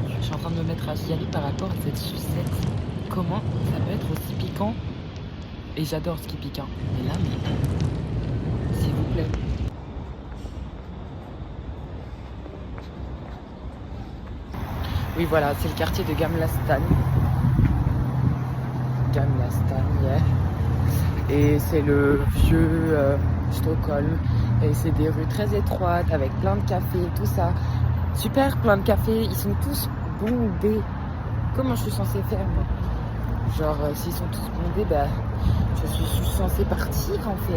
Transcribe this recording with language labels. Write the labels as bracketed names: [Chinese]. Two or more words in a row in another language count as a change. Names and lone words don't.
[French] Je suis en train de me mettre à chialer par rapport à cette sucette. Comment ça peut être aussi piquant? Et j'adore ce qui pique, hein. Mais là, s'il vous plaît. Oui, voilà, c'est le quartier de Gamla stan. Gamla stan, yeah. Et c'est le vieux Stockholm. Et c'est des rues très étroites avec plein de cafés, tout ça. Super, plein de cafés. Ils sont tous bondés. Comment je suis censée faire, moi? Genre, s'ils sont tous bondés, je suis censée partir, en fait.